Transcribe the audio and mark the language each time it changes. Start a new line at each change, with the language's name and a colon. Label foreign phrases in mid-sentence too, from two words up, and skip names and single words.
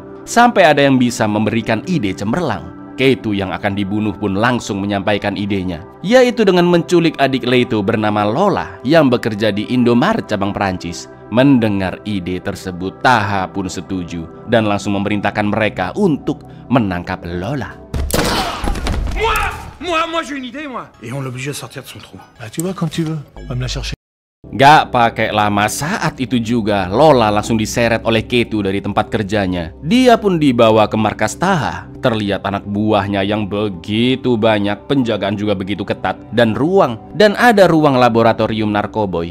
Indonesian: Sampai ada yang bisa memberikan ide cemerlang. Keito yang akan dibunuh pun langsung menyampaikan idenya, yaitu dengan menculik adik Leto bernama Lola yang bekerja di Indomaret cabang Perancis. Mendengar ide tersebut, Taha pun setuju dan langsung memerintahkan mereka untuk menangkap Lola.
French: Moi, j'ai une idée, moi. Et on l'oblige à sortir de son trou. Ah, tu vois, quand tu veux, va me la chercher.
Indonesian: Gak pakai lama, saat itu juga Lola langsung diseret oleh Keito dari tempat kerjanya. Dia pun dibawa ke markas Taha. Terlihat anak buahnya yang begitu banyak, penjagaan juga begitu ketat, dan ada ruang laboratorium narkoboy.